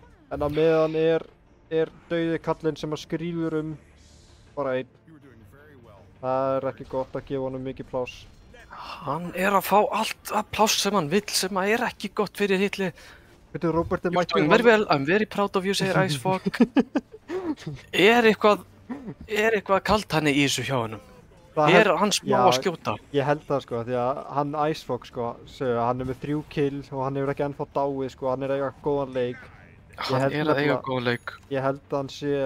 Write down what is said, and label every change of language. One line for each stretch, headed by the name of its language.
Icelandic: En á meðan er dauði kallinn sem að skríður bara einn. Það er ekki gott að gefa honum mikið pláss. Hann er að fá allt að pláss sem hann vill, sem að er ekki gott fyrir hitli. Veitu, Robert er mættur.
English: Very well, I'm very proud of you,
Icelandic: segir
English: Icefog.
Icelandic: Er eitthvað kalt hann í þessu hjá hennum? Er hann smá að skjóta? Ég held það, sko, því að hann Icefog, sko, hann er með 3 kill og hann hefur ekki ennþá dáið, sko, hann er að eiga góðan leik. Hann er að eiga góðan leik. Ég held að hann sé...